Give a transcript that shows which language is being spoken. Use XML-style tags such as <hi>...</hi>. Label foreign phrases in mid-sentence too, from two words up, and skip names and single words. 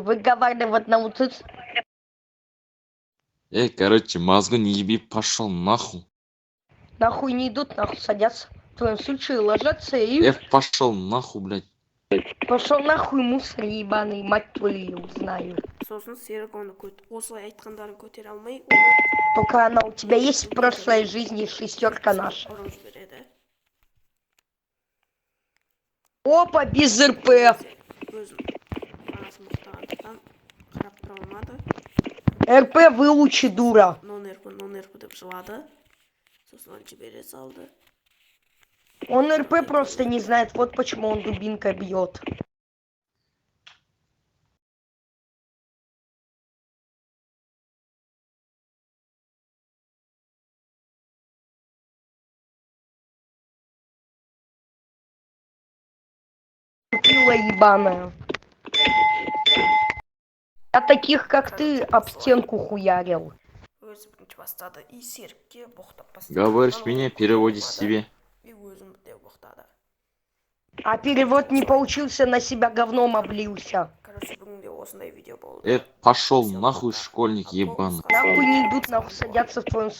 <ru>Выговаривать научиться. Короче, мозгу не еби, пошел нахуй. Нахуй не идут, нахуй садятся. В твоем случае ложатся и... Пошел нахуй, блядь. Пошел нахуй, мусор ебаный, мать твою, знаю.</ru> <kk>Сосын Серік оны осылай айтқандарын көтере алмай,</kk> <ru>Только она у тебя есть в прошлой жизни, 6-ка наша.</ru> <kk>ұрып жібереді.</kk> <ru>Опа, без РП.</ru> <kk>Өзін анасы мұқтағандықтан қарап тұра алмады.</kk> <ru>РП выучи, дура.</ru> <kk>нон-РП деп жылады. Сосын он жібере салды.</kk> <ru>Он РП просто не знает, вот почему он дубинкой бьет. Пила ебаная. Я таких, как ты, об стенку хуярил.</ru> <kk>Өзі бірінші бастады. И Серікке боқтап бастады.</kk> <ru>Говоришь меня, переводи себе.</ru> <kk>И өзім де боқтады.</kk> <ru>А перевод не получился, на себя говном облился.</ru> <kk>Короче, бүгінде осындай видео болды.</kk> <ru>Пошел нахуй, школьник ебаный. Нахуй не идут, нахуй садятся в твоем</ru>